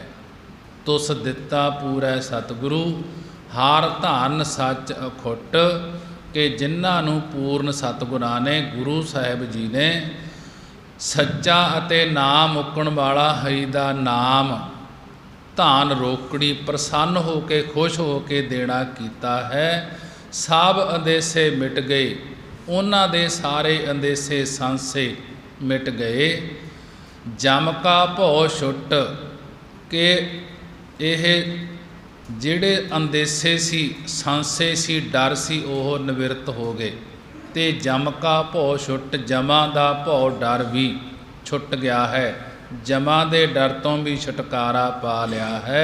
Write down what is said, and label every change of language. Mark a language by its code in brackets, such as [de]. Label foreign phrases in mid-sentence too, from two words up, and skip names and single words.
[pa] ਤੁਸ ਦਿੱਤਾ ਪੂਰਾ ਸਤਿਗੁਰੂ ਹਰ ਧਨ ਸੱਚ ਅਖੁੱਟ, ਕਿ ਜਿਨ੍ਹਾਂ ਨੂੰ ਪੂਰਨ ਸਤਿਗੁਰਾਂ ਨੇ ਗੁਰੂ ਸਾਹਿਬ ਜੀ ਨੇ ਸੱਚਾ ਅਤੇ ਨਾਮ ਮੁੱਕਣ ਵਾਲਾ ਹਰੀ ਦਾ ਨਾਮ ਧਨ ਰੋਕੜੀ ਪ੍ਰਸੰਨ ਹੋ ਕੇ ਖੁਸ਼ ਹੋ ਕੇ ਦੇਣਾ ਕੀਤਾ ਹੈ। ਸਭ ਅੰਦੇਸੇ ਮਿਟ ਗਏ, ਉਹਨਾਂ ਦੇ ਸਾਰੇ ਅੰਦੇਸੇ ਸੰਸੇ ਮਿਟ ਗਏ। ਜਮ ਕਾ ਭਉ ਛੁਟ ਕੇ ਇਹ ਜਿਹੜੇ ਅੰਦੇਸੇ ਸੀ, ਸੰਸੇ ਸੀ, ਡਰ ਸੀ, ਉਹ ਨਿਵਰਤ ਹੋ ਗਏ। ਤੇ ਜਮ ਕਾ ਭਉ ਛੁੱਟ, ਜਮਾਂ ਦਾ ਭਉ ਡਰ ਵੀ ਛੁੱਟ ਗਿਆ ਹੈ। ਜਮਾਂ ਦੇ ਡਰ ਤੋਂ ਵੀ ਛੁਟਕਾਰਾ ਪਾ ਲਿਆ ਹੈ।